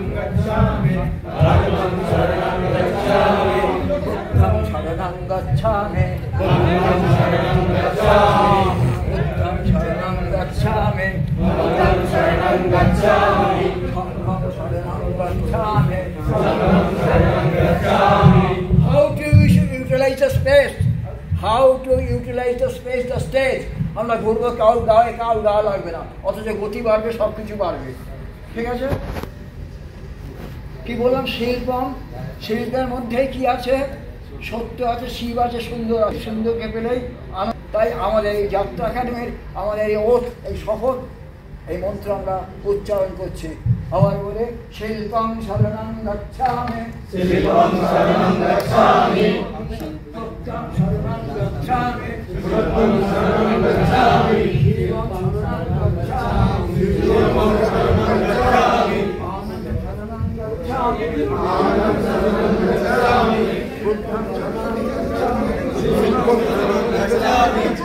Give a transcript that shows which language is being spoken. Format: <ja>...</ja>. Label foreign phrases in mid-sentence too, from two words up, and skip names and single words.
<pi>गच्छामि धम्मं शरणं गच्छामि बुद्धं शरणं गच्छामि बुद्धं शरणं गच्छामि बुद्धं शरणं गच्छामि बुद्धं शरणं गच्छामि धम्मं शरणं गच्छामि धम्मं शरणं गच्छामि</pi> <en>How to utilize the space? How to utilize the space, the stage?</en> <bn>আমরা ঘুরবো, কাউ গাওয়া লাগবে না, অথচ গতি বাড়বে, সব কিছু বাড়বে। ঠিক আছে? কি বললাম? শিল্পের মধ্যে কি আছে? সত্য আছে, শিব আছে, সুন্দর আছে। সুন্দরকে পেলেই তাই আমাদের এই যাত্রা একাডেমির আমাদের এই ওঠ, এই শপথ, এই মন্ত্র আমরা উচ্চারণ করছি। আবার বলে</bn> <pi>শিল্পং শরণং গচ্ছামি শিল্পং শরণং গচ্ছামি সত্যং শরণং গচ্ছামি সত্যং শরণং গচ্ছামি শিবং শরণং গচ্ছামি শিবং শরণং গচ্ছামি আনন্দং শরণং গচ্ছামি আনন্দং শরণং গচ্ছামি বুদ্ধং শরণং গচ্ছামি বুদ্ধং শরণং গচ্ছামি</pi>